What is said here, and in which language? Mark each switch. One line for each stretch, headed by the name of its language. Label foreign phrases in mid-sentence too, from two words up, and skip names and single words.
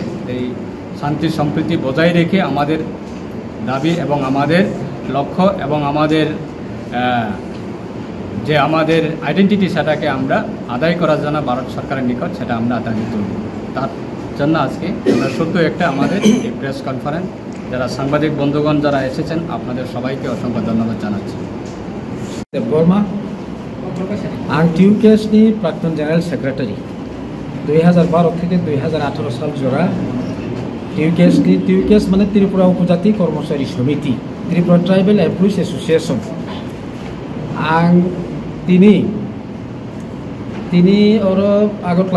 Bangla: এই শান্তি সম্প্রীতি বজায় রেখে আমাদের দাবি এবং আমাদের লক্ষ্য এবং আমাদের যে আমাদের আইডেন্টিটি সেটাকে আমরা আদায় করার জন্য ভারত সরকারের নিকট সেটা আমরা আদায় তুলব। তার জন্য আজকে আমরা শুধু একটা আমাদের এই প্রেস কনফারেন্স যারা সাংবাদিক বন্ধুগণ যারা এসেছেন আপনাদের সবাইকে অসংখ্য ধন্যবাদ জানাচ্ছি।
Kok Borok: বর্মা आं टिउकेएसनि प्राक्तन जेनेरेल सेक्रेटारि 2012 থেকে 2018 साल जरा टिउकेएस माने त्रिपुरा उपजाति कर्मचारी समिति त्रिपुरा ट्राइबल एमप्लॉइज एसोसिएशन आं तिनी और आगरतला